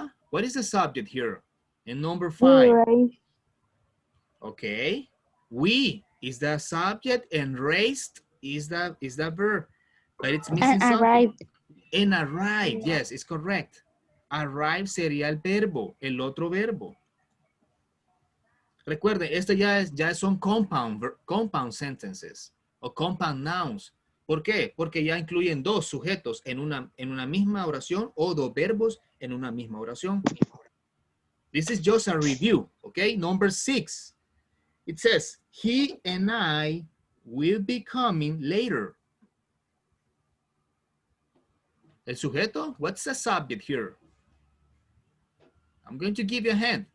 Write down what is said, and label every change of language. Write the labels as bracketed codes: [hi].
[en] What is the subject here? And number 5. Okay. We is the subject and raced is the verb. But it's missing something. Arrived. And arrived, yes, it's correct. [es] Arrive sería el verbo, el otro verbo. Recuerden, esto ya son compound sentences o compound nouns. ¿Por qué? Porque ya incluyen dos sujetos en una misma oración o dos verbos en una misma oración. [en] This is just a review, okay? Number 6. It says, he and I will be coming later. [es] El sujeto, [en] what's the subject here? I'm going to give you a hint.